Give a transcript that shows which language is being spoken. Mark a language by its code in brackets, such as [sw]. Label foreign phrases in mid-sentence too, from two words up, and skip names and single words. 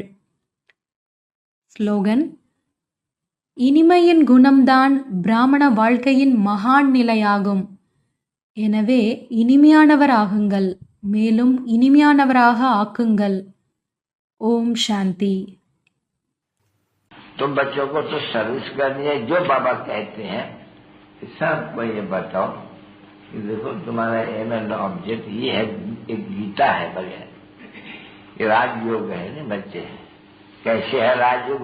[ta] ஸ்லோகன். இனிமையின் குணம்தான் பிராமண வாழ்க்கையின் மகான் நிலையாகும். எனவே இனிமையானவர் ஆகுங்கள், மேலும் இனிமையானவராக ஆக்குங்கள். ஓம் சாந்தி. [hi] तो बच्चों को तो सर्विस करनी है, जो बाबा कहते हैं सबको ये बताओ कि देखो तुम्हारा [en] aim and object [hi] ये है, एक गीता है बढ़िया, ये राजयोग है ना बच्चे। कैसे है राजयोग?